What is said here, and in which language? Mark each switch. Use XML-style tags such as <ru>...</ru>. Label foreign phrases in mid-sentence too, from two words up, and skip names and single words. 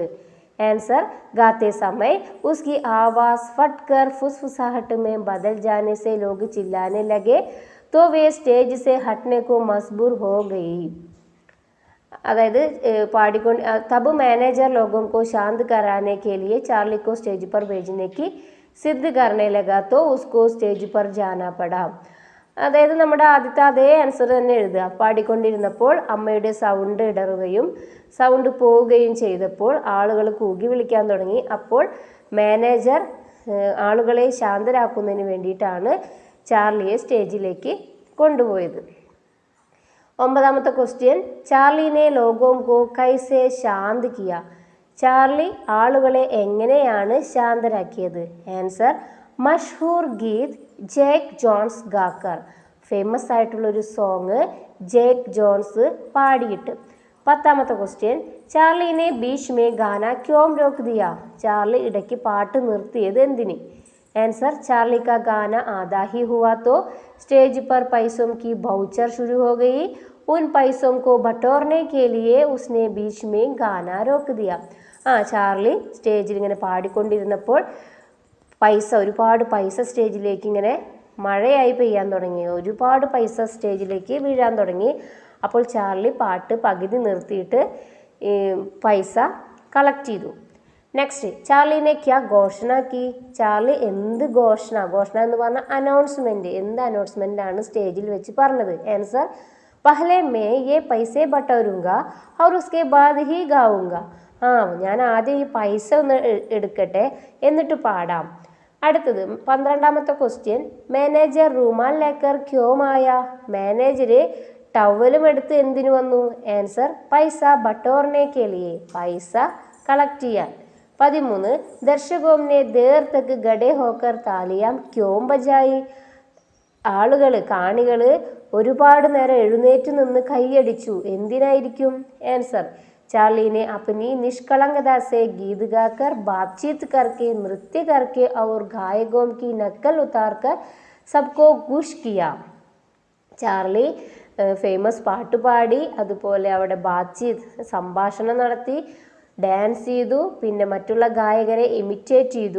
<hi>आंसर, गाते समय उसकी आवाज़ फटकर फुसफुसाहट में बदल जाने से लोग चिल्लाने लगे तो वे स्टेज से हटने को मजबूर हो गई.</hi> <ml>അതായത് പാടിക്കൊണ്ട്</ml> <hi>तब मैनेजर लोगों को शांत कराने के लिए चार्ली को स्टेज पर भेजने की जिद करने लगा तो उसको स्टेज पर जाना पड़ा.</hi> <ml>അതായത് നമ്മുടെ ആദ്യത്തെ അതേ ആൻസർ തന്നെ എഴുതുക. പാടിക്കൊണ്ടിരുന്നപ്പോൾ അമ്മയുടെ സൗണ്ട് ഇടറുകയും സൗണ്ട് പോവുകയും ചെയ്തപ്പോൾ ആളുകൾ കൂകി വിളിക്കാൻ തുടങ്ങി. അപ്പോൾ മാനേജർ ആളുകളെ ശാന്തരാക്കുന്നതിന് വേണ്ടിയിട്ടാണ് ചാർലിയെ സ്റ്റേജിലേക്ക് കൊണ്ടുപോയത്. 9ാമത്തെ ക്വസ്റ്റ്യൻ,</ml> <hi>चार्ली ने लोगों को कैसे शांत किया?</hi> <ml>ചാർലി ആളുകളെ എങ്ങനെയാണ് ശാന്തരാക്കിയത്?</ml> <hi>आंसर, मशहूर गीत जैक जोन्स गाकर.</hi> <ml>ഫേമസ് ആയിട്ടുള്ളൊരു സോങ് ജേക്ക് ജോൺസ് പാടിയിട്ട്. 10ാമത്തെ ക്വസ്റ്റ്യൻ,</ml> <hi>चार्ली ने बीच में गाना क्यों रोक दिया?</hi> <ml>ചാർലി ഇടയ്ക്ക് പാട്ട് നിർത്തിയത് എന്തിന്?</ml> <hi>आंसर, चार्ली का गाना आधा ही हुआ तो स्टेज पर पैसों की भाउचर शुरू हो गई। उन पैसों को बटोरने के लिए उसने बीच में गाना रोक दिया.</hi> <ml>ചാർലി സ്റ്റേജിൽ ഇങ്ങനെ പാടിക്കൊണ്ടിരുന്നപ്പോൾ പൈസ, ഒരുപാട് പൈസ സ്റ്റേജിലേക്ക് ഇങ്ങനെ മഴയായി പെയ്യാൻ തുടങ്ങി, ഒരുപാട് പൈസ സ്റ്റേജിലേക്ക് വീഴാൻ തുടങ്ങി. അപ്പോൾ ചാർലി പാട്ട് പകുതി നിർത്തിയിട്ട് പൈസ കളക്ട് ചെയ്തു. നെക്സ്റ്റ്,</ml> <hi>चार्ली ने क्या घोषणा की,</hi> <ml>ചാർലി എന്ത് ഘോഷണ എന്ന് പറഞ്ഞാൽ അനൗൺസ്മെന്റ്, എന്ത് അനൗൺസ്മെന്റ് ആണ് സ്റ്റേജിൽ വെച്ച് പറഞ്ഞത്?</ml> <hi>आंसर, पहले मैं ये पैसे बटोरूँगा और उसके बाद ही गाऊंगा.</hi> <ml>ഞാൻ ആദ്യം ഈ പൈസ ഒന്ന് എടുക്കട്ടെ എന്നിട്ട് പാടാം. അടുത്തത് 12ാമത്തെ ക്വസ്റ്റ്യൻ,</ml> <hi>मैनेजर रूमाल लेकर क्यों आया,</hi> <ml>മാനേജർ ടവലും എടുത്ത് എന്തിനു വന്നു?</ml> <hi>आंसर, पैसा बटोरने के लिए,</hi> <ml>പൈസ കളക്ട് ചെയ്യാൻ.</ml> <hi>13, दर्शकों ने देर तक खड़े होकर तालियाँ क्यों बजाईं,</hi> <ml>കാണികൾ ഒരുപാട് നേരം എഴുന്നേറ്റ് നിന്ന് കൈയടിച്ചു, എന്തിനായിരിക്കും?</ml> <hi>आंसर, चार्ली ने अपनी निष्कलंकता से गीत गाकर, बातचीत करके, नृत्य करके और गायकों की नकल उतारकर सबको खुश किया.</hi> <ml>ചാർലി ഫേമസ് പാട്ട് പാടി, അതുപോലെ അവിടെ സംഭാഷണം നടത്തി, ഡാൻസ് ചെയ്തു, പിന്നെ മറ്റുള്ള ഗായകരെ ഇമിറ്റേറ്റ് ചെയ്തു.</ml>